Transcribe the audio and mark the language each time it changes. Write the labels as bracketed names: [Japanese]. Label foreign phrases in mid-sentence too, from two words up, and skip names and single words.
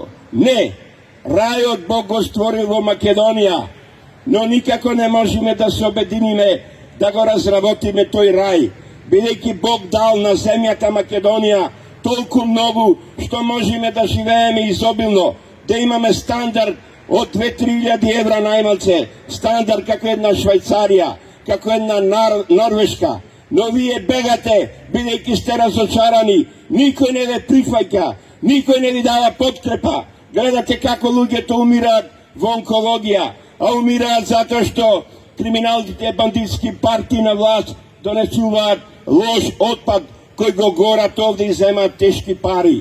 [Macedonian] Не, рајот Бог го створил во Македонија, но никако не можеме да се обединиме да го разработиме тој рај, бидејќи Бог дал на земјата Македонија толку многу што можеме да живееме изобилно, да имаме стандард од 2-3 евра најмалце, стандард како една Швајцарија, како една Норвешка. No vие бегате, бидејќи сте разочарани, никој не ве прифаќа, никој не ви дава подкрепа. Гледате како луѓето умираат во онкологија, а умираат затоа што криминалните бандитски партии на власт донесуваат лош отпад кој го горат овде и земаат тешки пари.